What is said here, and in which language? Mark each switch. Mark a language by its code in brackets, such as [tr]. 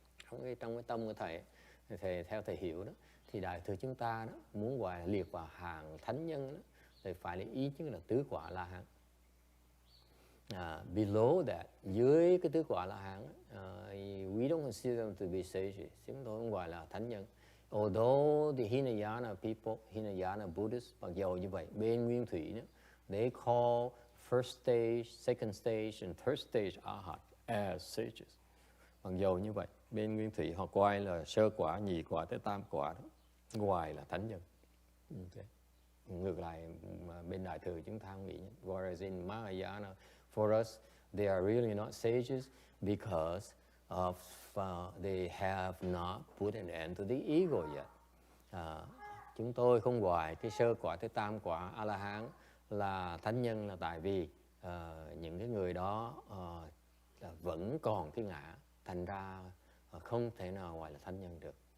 [vi] Trong cái tâm của thầy theo thầy hiểu đó, thì Đại thừa chúng ta đó muốn gọi liệt vào hàng thánh nhân đó, thì phải là ý chứ là tứ quả La Hán. [en] Below that, [vi] dưới cái tứ quả La Hán, [en] we don't consider them to be sages. [vi] Chúng tôi không gọi là thánh nhân. [en] Although the Hinayana people, Hinayana Buddhists, [vi] mặc dầu như vậy, bên Nguyên Thủy đó, [en] they call first stage, second stage, and third stage Arhat as sages. [vi] Mặc dầu như vậy, bên Nguyên Thủy họ coi là sơ quả, nhị quả tới tam quả đó, ngoài là thánh nhân. Okay. Ngược lại bên Đại thừa chúng ta không nghĩ. [en] Whereas in Mahayana, for us, they are really not sages because of they have not put an end to the ego yet. [vi] Chúng tôi không gọi cái sơ quả tới tam quả A-la-hán là thánh nhân là tại vì những cái người đó vẫn còn cái ngã, thành ra không thể nào gọi là thánh nhân được.